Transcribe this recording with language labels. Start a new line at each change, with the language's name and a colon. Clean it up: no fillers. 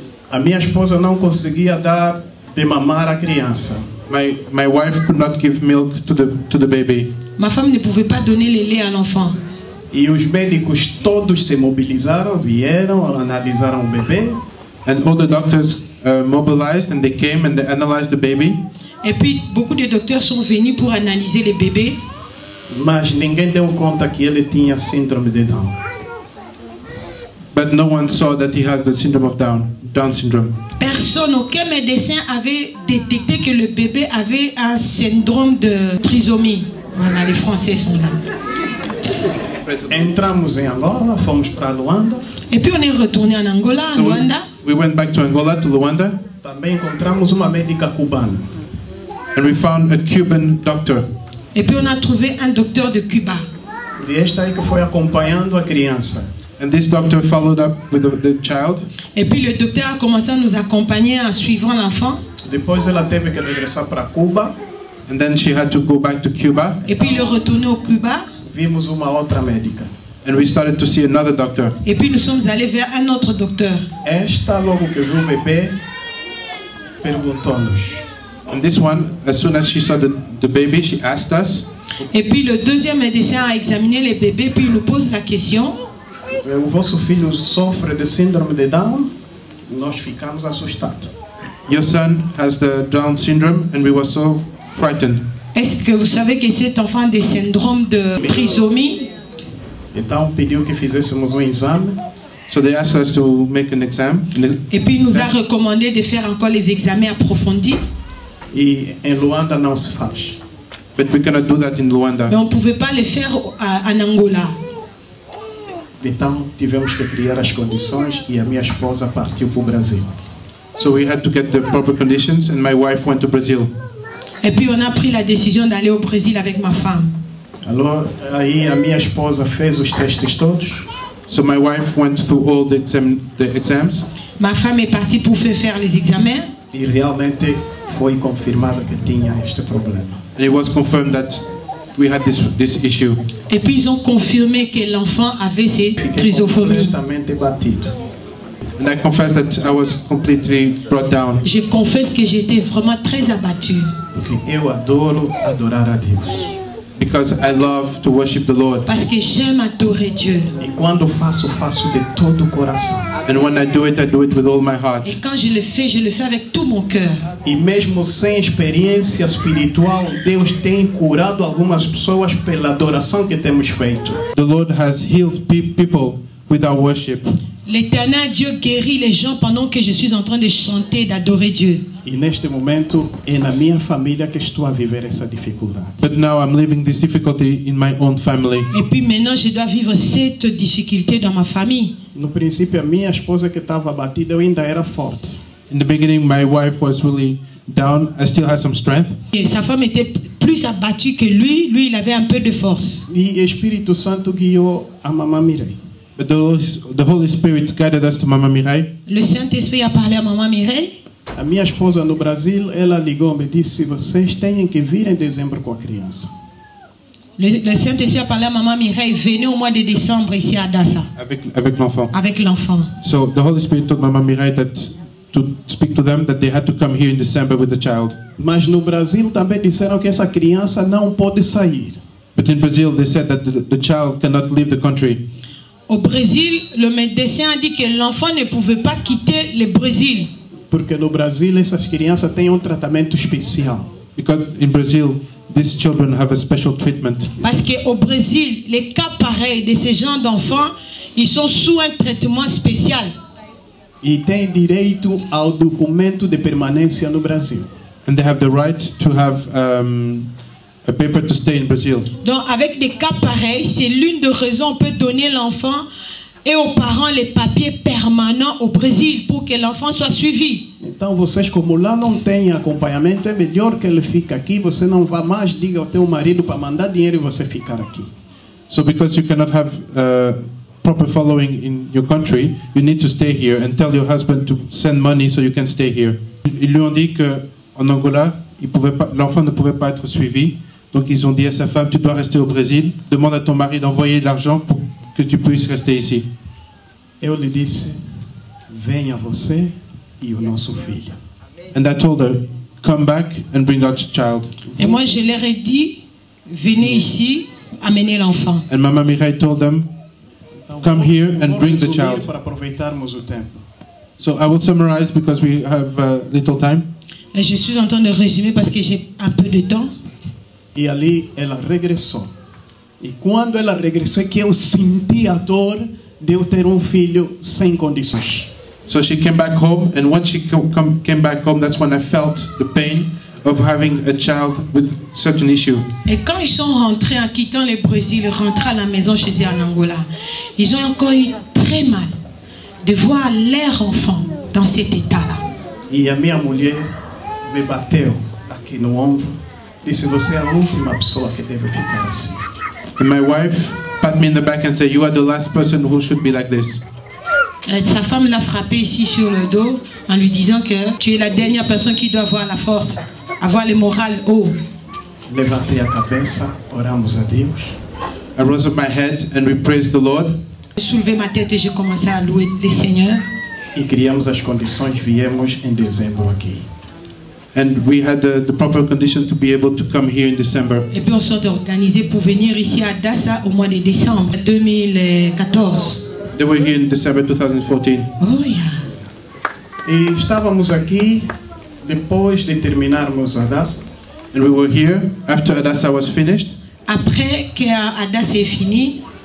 Portuguese: a minha esposa não conseguia dar de mamar à criança.
English: my wife could not give milk to the baby.
French: ma femme ne pouvait pas donner le lait à l'enfant.
Portuguese: E os médicos todos se mobilizaram, vieram, analisaram o bebê.
English: And all the doctors mobilized and they came and they analyzed the baby.
French: Et puis beaucoup de docteurs sont venus pour analyser les bébés.
Portuguese: Mas ninguém deu conta que ele tinha síndrome de Down.
English: But no one saw that he has the syndrome of Down syndrome.
French: Personne, aucun médecin avait détecté que le bébé avait un syndrome de trisomie. Voilà, les Français sont là.
Portuguese: Entramos em Angola, fomos para Luanda.
French: Et puis on est retourné en Angola, en
English: So
French: Luanda.
English: we went back to Angola, to Luanda,
Portuguese: Também encontramos uma médica cubana.
English: and we found a Cuban doctor.
French: Et puis on a trouvé un docteur de Cuba.
Portuguese: E este aí que foi acompanhando a criança.
English: And this doctor followed up with the child.
French: Et puis le docteur a commencé à nous accompagner en suivant l'enfant.
Portuguese: Depois ela teve que regressar para Cuba.
English: And then she had to go back to Cuba.
French: Et puis il est retourné au Cuba.
Portuguese: Vimos uma outra médica.
English: And we started to see another doctor.
French: Et puis nous sommes allés vers un autre docteur.
Portuguese: Esta, logo que viu o bebê, perguntou-nos:
English: And this one, as soon as she saw the baby, she asked us.
French: Et puis le deuxième médecin a examiné les bébés, puis il nous pose la question.
Portuguese: o vosso filho sofre de síndrome de Down? Nós ficamos assustados.
English: Your son has the Down syndrome, and we were so frightened.
French: Est-ce que vous savez que cet enfant a des syndromes de trisomie?
Portuguese: Então pediu que fizéssemos um exame.
English: So they asked us to make an exam.
French: Et puis il nous a recommandé de faire encore les examens approfondis.
Portuguese: E em Luanda não se faz.
English: But we cannot do that in Luanda.
French: Mais on ne pouvait pas le faire en Angola.
Portuguese: Então tivemos que criar as condições e a minha esposa partiu para o Brasil.
English: So we had to get the proper conditions, and my wife went to Brazil.
French: Et puis on a pris la décision d'aller au Brésil avec ma femme.
Portuguese: Alors, aí a minha esposa fez os testes todos.
English: So my wife went through all the exams,
French: Ma femme est partie pour faire les examens.
Portuguese: E realmente foi confirmada que tinha este problema.
English: and it was confirmed that we had this issue.
French: Et puis ils ont confirmé que l'enfant avait ces
Portuguese: Fiquei
French: trisophomies.
Portuguese: completamente batido.
English: And I confess that I was completely brought down.
French: Je confesse que j'étais vraiment très abattue.
Portuguese: Porque eu adoro adorar a Deus.
English: Because I love to worship the Lord.
French: Parce que j'aime adorer Dieu.
Portuguese: E quando faço, faço de todo o coração.
English: And when I do it with all my heart.
French: Et quand je le fais avec tout mon cœur.
Portuguese: E mesmo sem experiência espiritual, Deus tem curado algumas pessoas pela adoração que temos feito.
English: The Lord has healed people with our worship.
French: L'Éternel Dieu guérit les gens pendant que je suis en train de chanter, d'adorer Dieu.
Portuguese: E neste momento é na minha família que estou a viver essa dificuldade.
English: But now I'm living this difficulty in my own family.
French: Et puis maintenant, je dois vivre cette difficulté dans ma famille.
Portuguese: No princípio, a minha esposa que estava abatida, eu ainda era forte.
English: In the beginning, my wife was really down. I still had some strength.
French: Et sa femme était plus abattue que lui. Lui, il avait un peu de force.
Portuguese: E o Espírito Santo guiou a Mamãe Mireille.
English: But the Holy Spirit guided us to Mama Mireille.
French: Le Saint-Esprit a parlé à Maman Mireille.
Portuguese: A minha esposa no Brasil, ela ligou-me e disse: vocês têm que vir em dezembro com a criança.
French: Le Saint-Esprit a parlé à Maman Mireille. Venez au mois de décembre ici à Dassa. Avec l'enfant. Avec l'enfant.
English: So the Holy Spirit told Mama Mireille that to speak to them that they had to come here in December with the child.
Portuguese: Mas no Brasil também disseram que essa criança não pode sair.
English: But in Brazil, they said that the child cannot leave the country.
French: Au Brésil, le médecin a dit que l'enfant ne pouvait pas quitter le Brésil.
Portuguese: Porque no Brasil essas crianças têm tratamento especial.
English: Because in Brazil, these children have a special treatment.
French: Parce qu'au Brésil, les cas pareils de ces gens d'enfants, ils sont sous un traitement spécial.
Portuguese: E têm direito ao documento de permanência no Brasil.
English: And they have the right to have a paper to stay in Brazil.
French: Donc avec des cas pareils, c'est l'une des raisons on peut donner l'enfant et aux parents les papiers permanents au Brésil pour que l'enfant soit suivi.
Portuguese: Então vocês, como lá não têm acompanhamento, é melhor que ele fique aqui. Você não vá mais, diga ao teu marido para mandar dinheiro e você ficar aqui.
English: So because you cannot have proper following in your country, you need to stay here and tell your husband to send money so you can stay here.
French: Ils lui ont dit que en Angola, l'enfant ne pouvait pas être suivi. Donc ils ont dit à sa femme, tu dois rester au Brésil. Demande à ton mari d'envoyer de l'argent pour que tu puisses rester ici.
Portuguese: Eu lhe disse: venha você e o nosso filho.
English: And I told her, come back and bring our child.
French: Et moi je leur ai dit, venez ici, amenez l'enfant.
English: And Mama Mireille told them, come here and bring the child.
Portuguese: Para aproveitarmos o tempo.
English: So I will summarize because we have little time.
French: Et je suis en train de résumer parce que j'ai un peu de temps.
Portuguese: E ali ela regressou. E quando ela regressou é que eu senti a dor de eu ter filho sem condições.
English: So she came back home, and once she came back home, that's when I felt the pain of having a child with such an issue.
French: Et quand ils sont rentrés en quittant le Brésil, rentrés à la maison chez eux en Angola, ils ont encore eu très mal de voir leur enfant dans cet état-là.
Portuguese: E a minha mulher me bateu aqui no ombro. Disse: você é a última pessoa que deve ficar assim.
English: And my wife pat me in the back and said, you are the last person who should be like this.
French: Sa femme l'a frappé ici sur le dos en lui disant que tu es la dernière personne qui doit avoir la force, avoir le moral haut.
Portuguese: Levantei a cabeça, oramos a Deus.
English: I rose up my head and we praised the Lord.
French: J'ai soulevé ma tête et j'ai commencé à louer le Seigneur.
Portuguese: E criamos as condições, viemos em dezembro aqui.
English: And we had the proper condition to be able to come here in December.
French: Et puis on s'est organisé pour venir ici à Dassa au mois de décembre 2014.
English: They were here in December 2014. Oh yeah.
Portuguese: E estávamos aqui depois de terminarmos a Dassa.
English: And we were here after Adassa was finished.
French: Après que Dassa est fini,